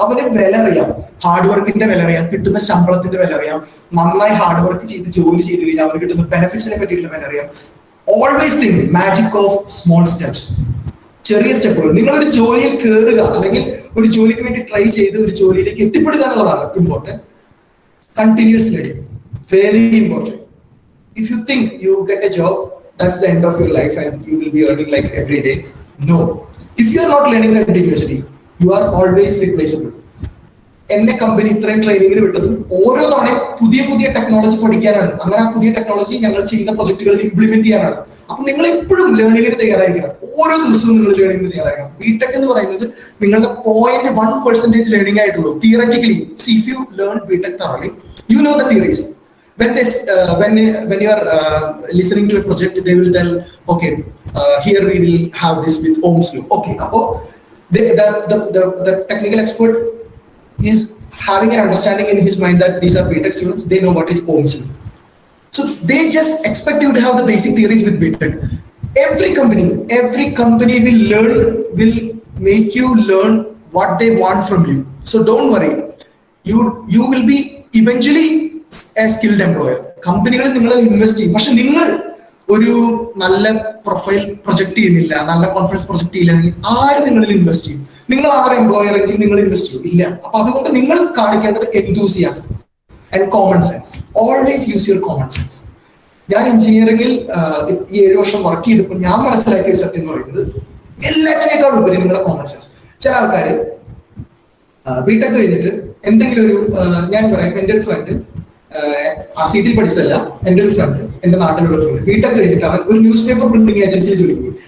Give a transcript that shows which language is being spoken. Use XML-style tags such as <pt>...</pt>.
<ml>അവന് വില അറിയാം, ഹാർഡ് വർക്കിന്റെ വില അറിയാം, കിട്ടുന്ന ശമ്പളത്തിന്റെ വില അറിയാം, നന്നായി ഹാർഡ് വർക്ക് ചെയ്ത് ജോലി ചെയ്ത് കഴിഞ്ഞാൽ അവന് കിട്ടുന്ന ബെനിഫിറ്റ്സിനെ പറ്റിയിട്ടുള്ള വില അറിയാം.</ml> <en>always think magic of small steps,</en> <ml>ചെറിയ സ്റ്റെപ്പുകൾ. നിങ്ങളൊരു ജോലിയിൽ കയറുക, അല്ലെങ്കിൽ ഒരു ജോലിക്ക് വേണ്ടി ട്രൈ ചെയ്ത് ഒരു ജോലിയിലേക്ക് എത്തിപ്പെടുക എന്നുള്ളതാണ് important.</ml> <en>Continuous learning, very important. If you think you get a job, that's the end of your life and you will be earning like every day. No. If you are not learning continuously, you are always replaceable.</en> <ml>എന്നെ company ഇത്രയും ട്രെയിനിങ്ങിന് വിട്ടതും ഓരോ തവണയും പുതിയ പുതിയ technology പഠിക്കാനാണ്. അങ്ങനെ ആ പുതിയ ടെക്നോളജി ഞങ്ങൾ ചെയ്യുന്ന പ്രൊജക്ടുകളിൽ ഇംപ്ലിമെന്റ് ചെയ്യാനാണ്. അപ്പൊ നിങ്ങൾ എപ്പോഴും ലേണിംഗിന് തയ്യാറായിരിക്കണം. ഓരോ ദിവസവും നിങ്ങൾ ലേണിംഗിന് തയ്യാറായിരിക്കണം. ബിടെക് എന്ന് പറയുന്നത് നിങ്ങളുടെ 0.1% ലേണിംഗ് ആയിട്ടുള്ളൂ theoretically.</ml> <en>If you learn BTech thoroughly, you know the theories. When you are listening to a project, they will tell, okay, here we will have this with Ohm's law. Okay,</en> <ml>apo</ml> <en>the technical expert is having an understanding in his mind that these are BTech students, they know what is Ohm's law. So they just expect you to have the basic theories with BTech. Every company will make you learn what they want from you. So don't worry, you will be eventually a skilled employer.</en> <ml>കമ്പനികളിൽ നിങ്ങൾ invest ചെയ്യും. പക്ഷെ നിങ്ങൾ ഒരു നല്ല profile project ചെയ്യുന്നില്ല, നല്ല confidence project ചെയ്യില്ലെങ്കിൽ ആര് നിങ്ങളിൽ ഇൻവെസ്റ്റ് ചെയ്യും? നിങ്ങൾ ആരുടെ എംപ്ലോയർ എങ്കിൽ നിങ്ങൾ ഇൻവെസ്റ്റ് ചെയ്യും? ഇല്ല. അപ്പൊ അതുകൊണ്ട് നിങ്ങൾ കാണിക്കേണ്ടത്</ml> <en>enthusiasm and common sense. Always use your common sense.</en> <ml>ഞാൻ എഞ്ചിനീയറിംഗിൽ ഈ 7 വർഷം വർക്ക് ചെയ്തപ്പോൾ ഞാൻ മനസ്സിലാക്കിയ ഒരു സത്യം എന്ന് പറയുന്നത് എല്ലാറ്റിനേക്കാൾ ഉപരി നിങ്ങളുടെ കോമൺ സെൻസ്. ചില ആൾക്കാർ ബിടെക് കഴിഞ്ഞിട്ട് എന്തെങ്കിലും ഒരു ഞാൻ പറയാം, എൻ്റെ ഒരു ഫ്രണ്ട് RCT പഠിച്ചതല്ല, എൻ്റെ ഒരു ഫ്രണ്ട്, എൻ്റെ നാട്ടിലുള്ള ഫ്രണ്ട് ബിടെക് കഴിഞ്ഞിട്ട് അവൻ ഒരു ന്യൂസ് പേപ്പർ പ്രിന്റിംഗ് ഏജൻസിയിൽ ജോലിക്ക് പോയി.</ml>